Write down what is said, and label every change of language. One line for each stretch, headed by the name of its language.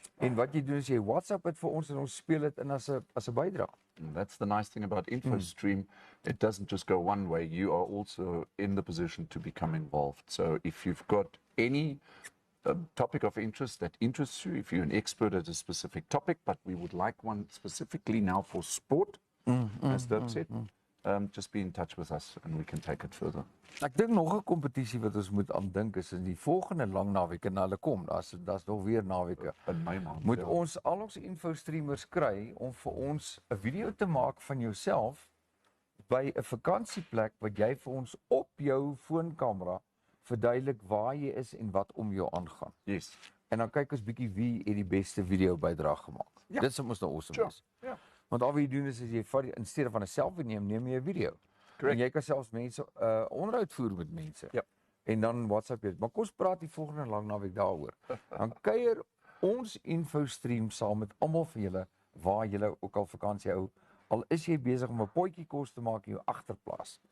Afrikaans: En wat jy doen is jy WhatsApp dit vir ons en ons speel dit in as 'n bydrae.
English: That's the nice thing about InfoStream. It doesn't just go one way. You are also in the position to become involved. So if you've got any topic of interest that interests you, if you're an expert at a specific topic, but we would like one specifically now for sport, as Dirk said, just be in touch with us and we can take it further.
Afrikaans: Ek dink nog 'n kompetisie wat ons moet aan dink is in die volgende lang naweek en hulle kom. Daar's nog weer naweke. In my maand. Moet ons al ons infostreamers kry om vir ons 'n video te maak van jouself by 'n vakansieplek wat jy vir ons op jou foonkamera verduidelik waar jy is en wat om jou aangaan.
English: Yes.
Afrikaans: En dan kyk ons bietjie wie het die beste video bydrae gemaak. Ja. Dit sou mos nou awesome wees. Ja. Want al wat jy doen is jy vat in steede van 'n selfie neem jy 'n video.
English: Correct.
Afrikaans: En jy kan selfs mense onderhoud voer met mense. Ja. En dan WhatsApp jy. Maar kom ons praat die volgende lang naweek daaroor. Dan kuier ons InfoStream saam met almal van julle waar julle ook al vakansie hou. Al is jy besig om 'n potjie kos te maak in jou agterplaas.